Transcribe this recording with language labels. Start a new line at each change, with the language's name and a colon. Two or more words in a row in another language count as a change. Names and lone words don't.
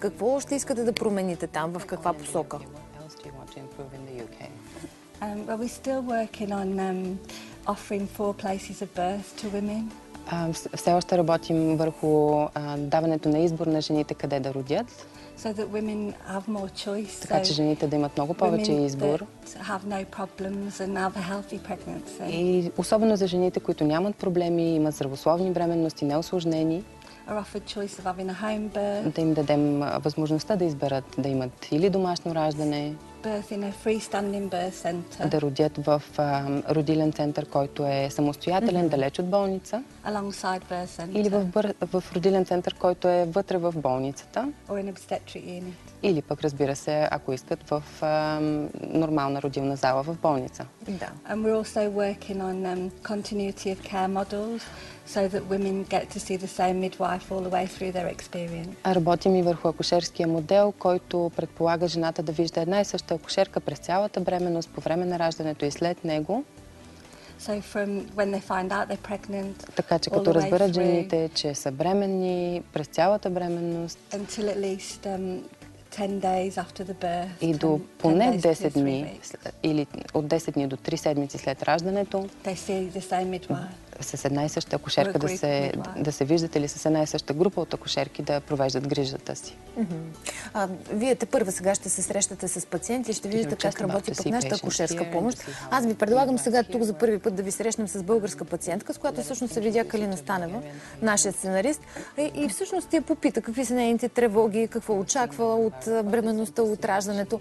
Bulgarian: Какво ще искате да промените там? В каква посока?
English: Well, we're still working on offering 4 places of birth to women.
Bulgarian: Все още работим върху даването на избор на жените къде да родят.
English: So that women have more choice.
Bulgarian: Така че жените да имат много повече избор.
English: Have no problems and have a healthy pregnancy.
Bulgarian: И особено за жените, които нямат проблеми, имат здравословни бременности, неусложнени.
English: Are offered choice of having a home birth.
Bulgarian: Да им дадем възможността да изберат да имат или домашно раждане.
English: birth in a freestanding birth center.
Bulgarian: Да родят в родилен център, който е самостоятелен, далеч от болница.
English: Alongside birth center.
Bulgarian: Или в родилен център, който е вътре в болницата.
English: Or in obstetric unit.
Bulgarian: Или пък, разбира се, ако искат, в нормална родилна зала в болница. Да.
English: And we're also working on continuity of care models, so that women get to see the same midwife all the way through their experience.
Bulgarian: Работим и върху акушерския модел, който предполага жената да вижда една и съща акушерка през цялата бременност, по време на раждането и след него.
English: So from when they find out they're pregnant,
Bulgarian: така че като разберат жените, че са бременни през цялата бременност,
English: until at least 10 days after the birth,
Bulgarian: и до поне 10 дни, или от 10 дни до 3 седмици след раждането,
English: they see the same midwife.
Bulgarian: С една и съща акушерка да се виждат, или с една и съща група от акушерки да провеждат грижата си. Вие първа сега ще се срещате с пациенти и ще видите как работи пък нашата акушерска помощ. Аз ви предлагам сега тук за първи път да ви срещнем с българска пациентка, с която всъщност се видя Калина Станева, нашия сценарист, и всъщност я попита какви са нейните тревоги, какво очаква от бременността, от раждането.